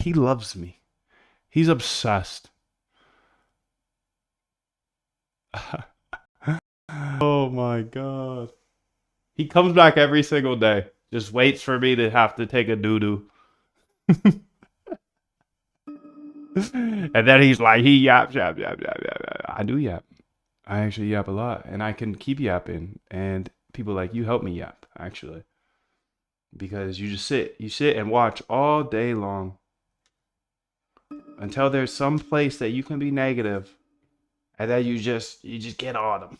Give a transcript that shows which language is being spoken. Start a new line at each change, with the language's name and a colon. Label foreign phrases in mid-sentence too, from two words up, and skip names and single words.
English: He loves me. He's obsessed. Oh my God. He comes back every single day. Just waits for me to have to take a doo-doo. And then he's like, he yaps, yap, yap, yap, yap, yap. I do yap. I actually yap a lot. And I can keep yapping. And people like, you help me yap, actually. Because you just sit. You sit and watch all day long. Until there's some place that you can be negative. And then you just get on them.